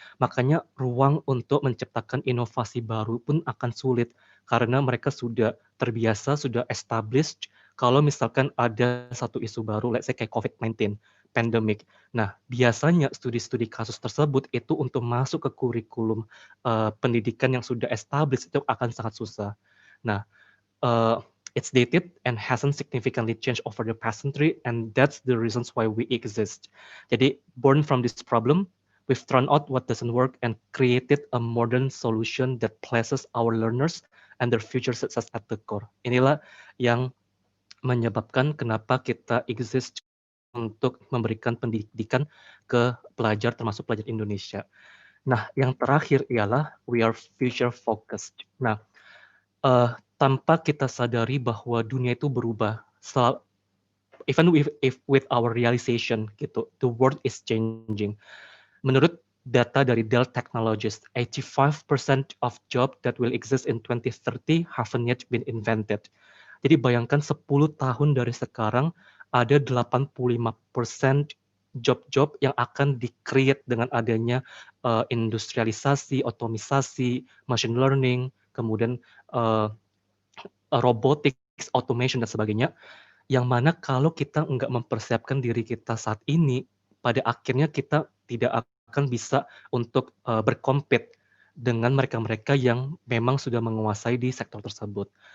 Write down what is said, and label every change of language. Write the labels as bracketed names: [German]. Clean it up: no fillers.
[Indonesian] Makanya ruang untuk menciptakan inovasi baru pun akan sulit karena mereka sudah terbiasa, sudah established. Kalau misalkan ada satu isu baru, [English] let's say [Indonesian] kayak COVID-19 pandemic. Nah, biasanya studi-studi kasus tersebut itu untuk masuk ke kurikulum pendidikan yang sudah established itu akan sangat susah. [English] Nah, it's dated and hasn't significantly changed over the past century, and that's the reasons why we exist. Jadi, born from this problem, we've thrown out what doesn't work and created a modern solution that places our learners and their future success at the core. [Indonesian] Inilah yang menyebabkan kenapa kita exist untuk memberikan pendidikan ke pelajar, termasuk pelajar Indonesia. Nah, yang terakhir ialah [English] we are future focused. [Indonesian] Nah, tanpa kita sadari bahwa dunia itu berubah, [English] even with our realization gitu, the world is changing. [Indonesian] Menurut data dari [English] Dell Technologies, 85% of job that will exist in 2030 haven't yet been invented. [Indonesian] Jadi bayangkan 10 tahun dari sekarang ada 85% job-job yang akan di-create dengan adanya industrialisasi, otomisasi, machine learning, kemudian robotics, automation, dan sebagainya, yang mana kalau kita nggak mempersiapkan diri kita saat ini, pada akhirnya kita tidak akan bisa untuk berkompet dengan mereka-mereka yang memang sudah menguasai di sektor tersebut.